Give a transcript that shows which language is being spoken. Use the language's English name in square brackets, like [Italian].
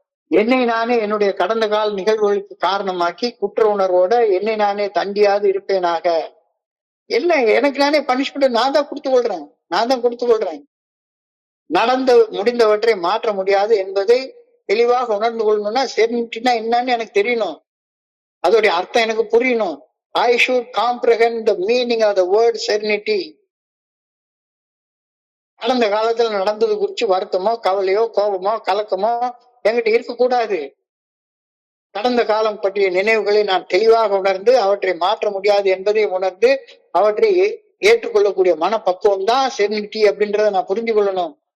[Tamil] என்னை நானே என்னுடைய கடந்த கால நிகழ்வுகளுக்கு காரணமாக்கி குற்ற உணர்வோட என்னை நானே தண்டியாது இருப்பேனாக. என்ன எனக்கு நானே பனிஷ்மெண்ட் நான் தான் கொடுத்து கொள்றேன். நடந்த முடிந்தவற்றை மாற்ற முடியாது என்பதை தெளிவாக உணர்ந்து கொள்ளணும்னா செரினிட்டினா என்னன்னு எனக்கு தெரியணும், அதோடைய அர்த்தம் எனக்கு புரியணும். [English] I should comprehend the meaning of the word serenity. [Tamil] கடந்த காலத்துல நடந்தது குறிச்சு வருத்தமோ கவலையோ கோபமோ கலக்கமோ என்கிட்ட இருக்கக்கூடாது. கடந்த காலம் பற்றிய நினைவுகளை நான் தெளிவாக உணர்ந்து அவற்றை மாற்ற முடியாது என்பதை உணர்ந்து அவற்றை ஏற்றுக்கொள்ளக்கூடிய மனப்பக்குவம் தான் செரினிட்டி அப்படின்றத நான் புரிஞ்சு கொள்ளணும்.